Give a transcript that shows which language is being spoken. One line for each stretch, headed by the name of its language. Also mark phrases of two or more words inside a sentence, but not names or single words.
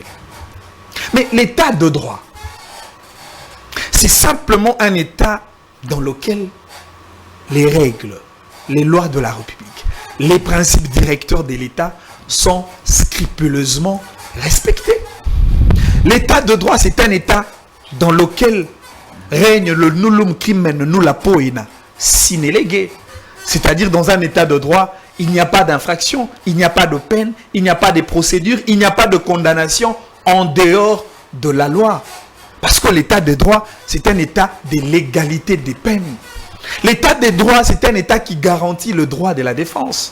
French: Mais l'état de droit, c'est simplement un état dans lequel les règles, les lois de la République, les principes directeurs de l'État sont scrupuleusement respectés. L'état de droit, c'est un état dans lequel règne le
Latin: nullum crimen nulla poena sine lege.
French: C'est-à-dire dans un état de droit, il n'y a pas d'infraction, il n'y a pas de peine, il n'y a pas de procédure, il n'y a pas de condamnation en dehors de la loi. Parce que l'état de droit, c'est un état de l'égalité des peines. L'état de droit, c'est un état qui garantit le droit de la défense.